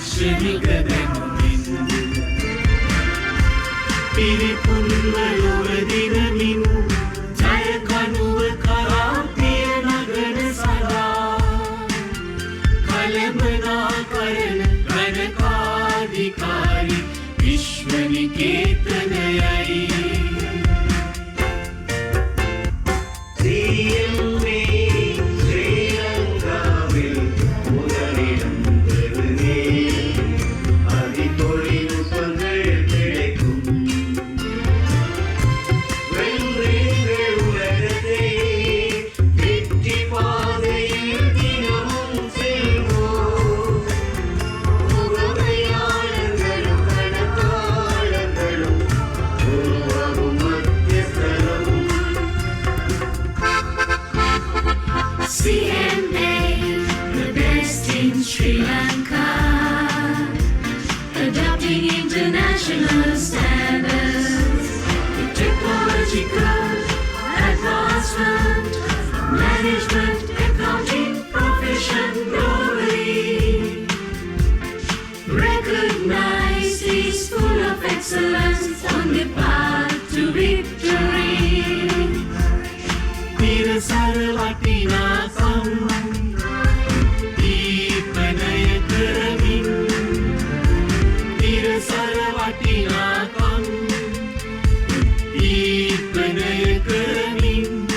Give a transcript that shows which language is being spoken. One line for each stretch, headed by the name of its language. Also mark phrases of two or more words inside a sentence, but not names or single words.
Sinhala: ක්ෂණික දැනුමින් පිරිපුන්ව ලොව දිනමින් ජය කනුව කරා පිය නගන සදා කලමනාකරන ගණකාධිකාරි විශ්ව නිකේතනයයි
Tamil: CMA ශ්‍රී ලංකාவில் முதலிடம் பெறுமே அதிதொழில்நுட்பங்கள் கிடைக்கும் வென்றேங்கள் உலகத்தை வெற்றி பாதையில் தினமும் செல்வோம் முகமையாளர்களும் கணக்காளர்களும் உருவாகும் மத்தியஸ்தலம்
English: CMA, the best in Sri Lanka, adopting international standards, with technological advancement, management, accounting, profession globally. Recognized is full of excellence on the path to victory.
Sinhala: තිරසර වටිනාකම් දීපනය කරමින් තිරසර වටිනාකම් දීපනය කරමින්